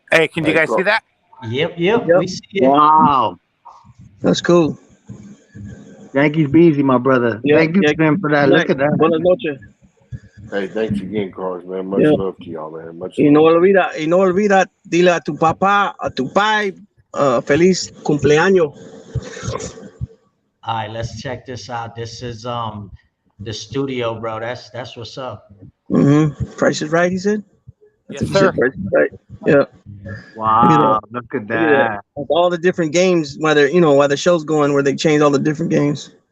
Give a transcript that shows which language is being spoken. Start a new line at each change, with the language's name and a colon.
English: Hey, can you guys see that? Yep. We see it. Wow. That's cool. Yankees busy, my brother. Thank you for that. Look at that.
Spanish: Buenas noches.
English: Hey, thanks again, Carlos, man. Much love to y'all, man. Much
Spanish: y no olvida, dile a tu papá, a tu pai, feliz cumpleaños.
English: All right, let's check this out. This is the studio, bro. That's what's up. Price is right, he said. Yes, sir. Right. Yeah. Wow, look at that. All the different games, while the show's going, where they change all the different games.